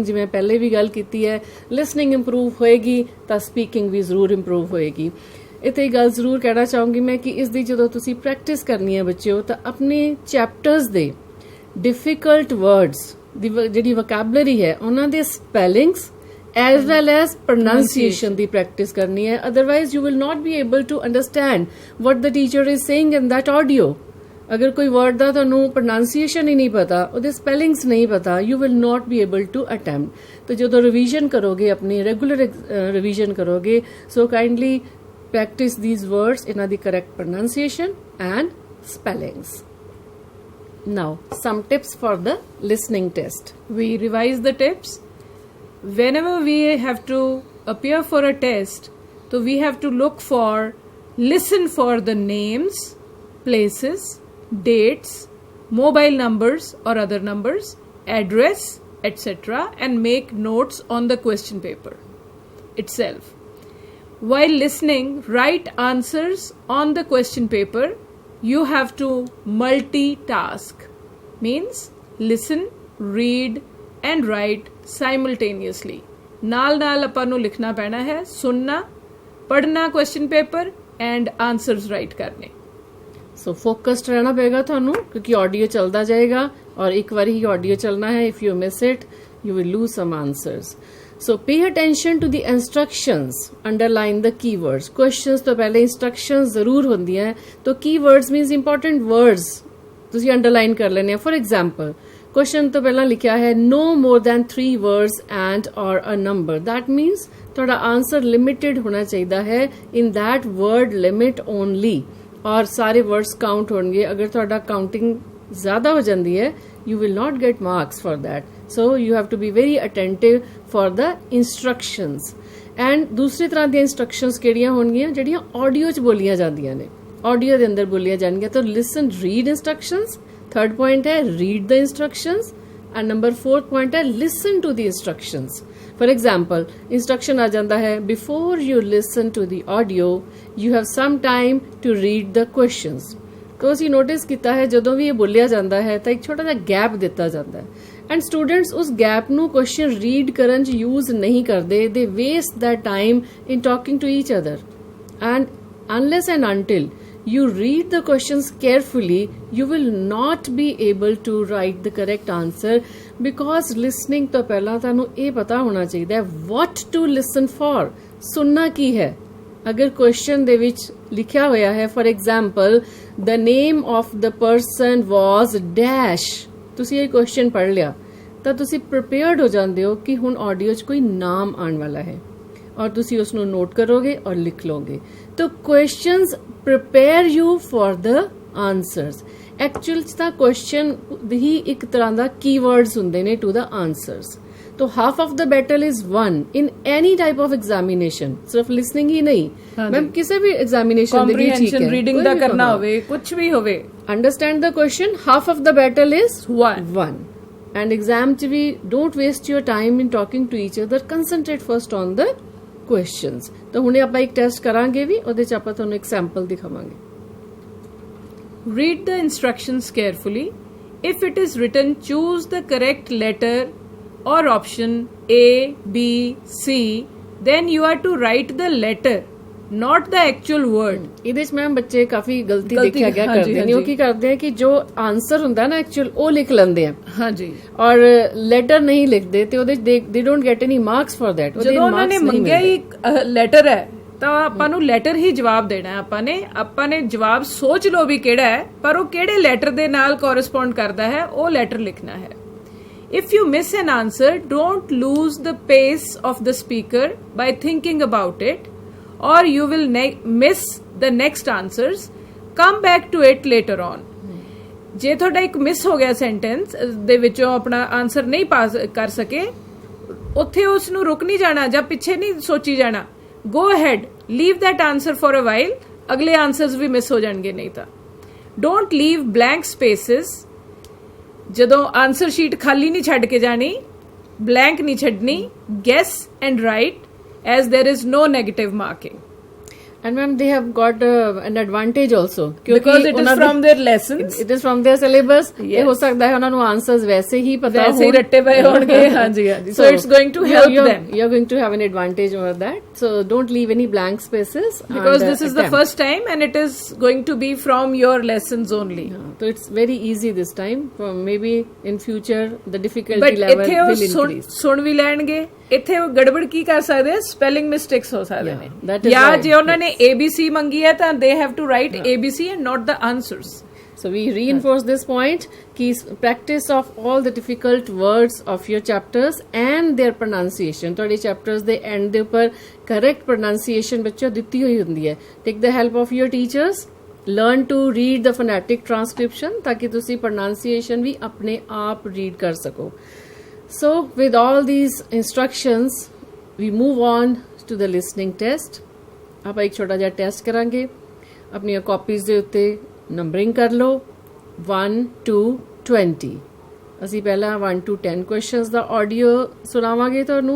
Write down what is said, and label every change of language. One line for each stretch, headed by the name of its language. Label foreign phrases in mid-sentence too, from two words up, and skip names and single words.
Punjabi: ਜਿਵੇਂ ਪਹਿਲੇ ਵੀ ਗੱਲ ਕੀਤੀ ਹੈ
English: listening improve
Punjabi: ਹੋਏਗੀ ਤਾਂ ਸਪੀਕਿੰਗ ਵੀ ਜ਼ਰੂਰ ਇੰਪਰੂਵ ਹੋਏਗੀ. ਇੱਥੇ ਇਹ ਗੱਲ ਜ਼ਰੂਰ ਕਹਿਣਾ ਚਾਹੂੰਗੀ ਮੈਂ ਕਿ ਇਸ ਦੀ ਜਦੋਂ ਤੁਸੀਂ ਪ੍ਰੈਕਟਿਸ ਕਰਨੀ ਹੈ ਬੱਚਿਓ ਤਾਂ ਆਪਣੇ ਚੈਪਟਰਸ ਦੇ
English: difficult words
Punjabi: ਦੀ ਜਿਹੜੀ ਵੋਕੈਬਲਰੀ ਹੈ ਉਹਨਾਂ ਦੇ
English: spellings as well as pronunciation
Punjabi: ਦੀ practice ਕਰਨੀ ਹੈ,
English: otherwise you will not be able to understand what the teacher is saying in that audio.
Punjabi: ਅਗਰ ਕੋਈ word ਦਾ ਤੁਹਾਨੂੰ pronunciation ਹੀ ਨਹੀਂ ਪਤਾ, ਉਹਦੇ spellings ਨਹੀਂ ਪਤਾ,
English: you will not be able to attempt. तो
Punjabi: ਜਦੋਂ revision ਕਰੋਗੇ, ਆਪਣੀ regular revision ਕਰੋਗੇ,
English: so kindly practice these words
Punjabi: ਇਹਨਾਂ ਦੀ
English: correct pronunciation and spellings. Now some tips for the listening test. We revise the tips. Whenever we have to appear for a test, so we have to listen for the names, places, dates, mobile numbers or other numbers, address, etc. and make notes on the question paper itself. While listening, write answers on the question paper. You have to multitask. Means listen, read and write simultaneously.
Punjabi: ਨਾਲ ਆਪਾਂ ਨੂੰ ਲਿਖਣਾ ਪੈਣਾ ਹੈ, ਸੁਣਨਾ, ਪੜ੍ਹਨਾ
English: question paper and answers write
Punjabi: ਕਰਨੇ.
English: So focused
Punjabi: ਰਹਿਣਾ ਪਏਗਾ ਤੁਹਾਨੂੰ, ਕਿਉਂਕਿ ਆਡੀਓ ਚੱਲਦਾ ਜਾਏਗਾ ਔਰ ਇੱਕ ਵਾਰੀ ਹੀ ਆਡੀਓ ਚੱਲਣਾ ਹੈ.
English: If you miss it, you will lose some answers. So pay attention to the instructions. Underline the keywords.
Punjabi: Questions ਤੋਂ ਪਹਿਲੇ instructions ਜ਼ਰੂਰ ਹੁੰਦੀਆਂ, तो
English: keywords means important words
Punjabi: ਤੁਸੀਂ underline ਕਰ ਲੈਣੇ.
English: For example,
Punjabi: question ਤੋਂ ਪਹਿਲਾਂ ਲਿਖਿਆ ਹੈ
English: no more than 3 words and or a number. That means
Punjabi: ਤੁਹਾਡਾ answer limited ਹੋਣਾ ਚਾਹੀਦਾ ਹੈ
English: in that word limit only.
Punjabi: ਔਰ ਸਾਰੇ words count ਹੋਣਗੇ. ਅਗਰ ਤੁਹਾਡਾ counting ਜ਼ਿਆਦਾ ਹੋ ਜਾਂਦੀ ਹੈ,
English: you will not get marks for that. So you have to be very attentive for the instructions.
Punjabi: And ਦੂਸਰੀ ਤਰ੍ਹਾਂ ਦੀਆਂ instructions ਕਿਹੜੀਆਂ ਹੋਣਗੀਆਂ, ਜਿਹੜੀਆਂ audio 'ਚ ਬੋਲੀਆਂ ਜਾਂਦੀਆਂ ਨੇ, audio ਦੇ ਅੰਦਰ ਬੋਲੀਆਂ ਜਾਣਗੀਆਂ.
English: ਤਾਂ listen, read instructions. Third point है read the instructions and number 4th point है listen to the instructions. For example, instruction
Hindi: आ जाता है
English: before you listen to the audio you have some time to read the questions.
Punjabi: तो ਅਸੀਂ notice ਕੀਤਾ ਹੈ ਜਦੋਂ ਵੀ ਇਹ ਬੋਲਿਆ ਜਾਂਦਾ ਹੈ ਤਾਂ ਇੱਕ ਛੋਟਾ ਜਿਹਾ gap ਦਿੱਤਾ ਜਾਂਦਾ ਹੈ
English: and students
Punjabi: ਉਸ gap ਨੂੰ question read ਕਰਨ 'ਚ use ਨਹੀਂ ਕਰਦੇ.
English: They waste their time in talking to each other and unless and until you read the questions carefully, you will not be able to write the correct answer because listening
Punjabi: ਤੋਂ ਪਹਿਲਾਂ ਤੁਹਾਨੂੰ ਇਹ ਪਤਾ ਹੋਣਾ ਚਾਹੀਦਾ ਹੈ
English: what to listen for.
Punjabi: ਸੁਣਨਾ ਕੀ ਹੈ? ਅਗਰ question ਦੇ ਵਿੱਚ ਲਿਖਿਆ ਹੋਇਆ ਹੈ
English: for example the name of the person was dash,
Punjabi: ਤੁਸੀਂ ਇਹ question ਪੜ੍ਹ ਲਿਆ ਤਾਂ ਤੁਸੀਂ prepared ਹੋ ਜਾਂਦੇ ਹੋ ਕਿ ਹੁਣ audio 'ਚ ਕੋਈ ਨਾਮ ਆਉਣ ਵਾਲਾ ਹੈ ਔਰ ਤੁਸੀਂ ਉਸ ਨੂੰ ਨੋਟ ਕਰੋਗੇ ਔਰ ਲਿਖ ਲੋਗੇ.
English: ਤਾਂ questions prepare you for the answers.
Punjabi: Actual 'ਚ ਤਾਂ question ਹੀ ਇੱਕ ਤਰ੍ਹਾਂ ਦਾ keywords ਹੁੰਦੇ ਨੇ
English: to the answers. तो half of the battle is won in any type of examination.
Hindi: सिर्फ listening ही नहीं, मैम किसी भी examination
Punjabi: ਦੇ ਲਈ
Hindi: ठीक है,
Punjabi: reading ਦਾ ਕਰਨਾ ਹੋਵੇ, ਕੁਝ ਵੀ ਹੋਵੇ,
English: understand the question, half of the battle is won. And exam
Punjabi: 'ਚ ਵੀ
English: don't waste your time in talking to each other, concentrate first on the questions.
Punjabi: तो ਹੁਣੇ ਆਪਾਂ ਇੱਕ ਟੈਸਟ ਕਰਾਂਗੇ ਵੀ, ਉਹਦੇ 'ਚ ਆਪਾਂ ਤੁਹਾਨੂੰ ਇੱਕ ਸੈਂਪਲ ਦਿਖਾਵਾਂਗੇ.
English: Read the instructions carefully. If it is written, choose the correct letter or option A, B, C. Then you are to write the letter, not the actual word.
Punjabi: ਇਹਦੇ 'ਚ ਮੈਮ ਬੱਚੇ ਕਾਫੀ ਗਲਤੀ ਦੇਖਿਆ ਗਿਆ ਕਰਦੇ ਨੇ. ਉਹ ਕੀ ਕਰਦੇ ਆ ਕਿ ਜੋ ਆਨਸਰ ਹੁੰਦਾ ਨਾ ਐਕਚੁਅਲ ਉਹ ਲਿਖ ਲੈਂਦੇ ਆ, ਹਾਂਜੀ, ਔਰ ਲੈਟਰ ਨਹੀਂ ਲਿਖਦੇ ਤੇ ਉਹਦੇ
English: they don't get any marks for that.
Punjabi: ਜਦੋਂ ਉਹਨਾਂ ਨੇ ਮੰਗਿਆ ਹੀ ਲੈਟਰ ਹੈ ਤਾਂ ਆਪਾਂ ਨੂੰ ਲੈਟਰ ਹੀ ਜਵਾਬ ਦੇਣਾ ਹੈ. ਆਪਾਂ ਨੇ ਜਵਾਬ ਸੋਚ ਲਓ ਵੀ ਕਿਹੜਾ ਹੈ, ਪਰ ਉਹ ਕਿਹੜੇ ਲੈਟਰ ਦੇ ਨਾਲ ਕੋਰਸਪੌਂਡ ਕਰਦਾ ਹੈ ਉਹ ਲੈਟਰ ਲਿਖਣਾ ਹੈ.
English: If you miss an answer, don't lose the pace of the speaker by thinking about it, or you will miss the next answers. Come back to it later on.
Punjabi: ਜੇ ਤੁਹਾਡਾ ਇੱਕ ਮਿਸ ਹੋ ਗਿਆ ਸੈਂਟੈਂਸ ਦੇ ਵਿੱਚੋਂ ਆਪਣਾ ਆਨਸਰ ਨਹੀਂ ਪਾਸ ਕਰ ਸਕੇ, ਉੱਥੇ ਉਸ ਨੂੰ ਰੁਕ ਨਹੀਂ ਜਾਣਾ ਜਾਂ ਪਿੱਛੇ ਨਹੀਂ ਸੋਚੀ ਜਾਣਾ.
English: Go ahead, leave that answer for a while.
Punjabi: ਅਗਲੇ ਆਨਸਰਸ ਵੀ ਮਿਸ ਹੋ ਜਾਣਗੇ ਨਹੀਂ ਤਾਂ.
English: Don't leave blank spaces.
Punjabi: ਜਦੋਂ
English: answer sheet
Punjabi: ਖਾਲੀ ਨਹੀਂ ਛੱਡ ਕੇ ਜਾਣੀ, ਬਲੈਂਕ ਨਹੀਂ ਛੱਡਣੀ.
English: Guess and write as there is no negative marking. And ma'am, they have got an advantage also. Because it is from their lessons. It is from their syllabus. Yes.
Hindi: ये हो सकता है उन्होंने आंसर्स वैसे ही पता वैसे ही हो रट्टे पए होंगे हाँ जी हाँ जी
English: so it's going to help them you're going to have an advantage over that, so don't leave any blank spaces because this is the attempt. first time and it is going to be from your lessons only. So it's very easy this time. Maybe in future the difficulty but level
Punjabi: ਇੱਥੇ
English: will
Punjabi: ਉਹ
English: increase.
Punjabi: ਸੁਣ ਵੀ ਲੈਣਗੇ ਇੱਥੇ ਉਹ ਗੜਬੜ ਕੀ ਕਰ ਸਕਦੇ
English: spelling mistakes
Punjabi: ਹੋ ਸਕਦੇ
English: that
Punjabi: ਨੇ
English: is
Punjabi: ਜਾਂ
English: right.
Punjabi: ਜੇ ਉਹਨਾਂ ਨੇ ABC ਮੰਗੀ ਹੈ ਤਾਂ
English: they have to write ABC and not the answers. So we reinforce this point कि practice of all the difficult words of your chapters and their pronunciation.
Punjabi: ਤੁਹਾਡੇ chapters ਦੇ end ਦੇ ਉੱਪਰ
English: correct pronunciation
Punjabi: ਬੱਚਿਓ ਦਿੱਤੀ ਹੋਈ ਹੁੰਦੀ ਹੈ.
English: Take the help of your teachers. Learn to read the phonetic transcription
Punjabi: ਤਾਕਿ ਤੁਸੀਂ pronunciation ਵੀ ਆਪਣੇ ਆਪ read ਕਰ ਸਕੋ.
English: So with all these instructions, we move on to the listening test.
Punjabi: ਆਪਾਂ ਇੱਕ ਛੋਟਾ ਜਿਹਾ ਟੈਸਟ ਕਰਾਂਗੇ. ਆਪਣੀਆਂ ਕਾਪੀਜ਼ ਦੇ ਉੱਤੇ ਨੰਬਰਿੰਗ ਕਰ ਲਓ 1 to 20. ਅਸੀਂ ਪਹਿਲਾਂ 1 to 10 ਕੁਐਸਚਨਸ ਦਾ ਆਡੀਓ ਸੁਣਾਵਾਂਗੇ ਤੁਹਾਨੂੰ.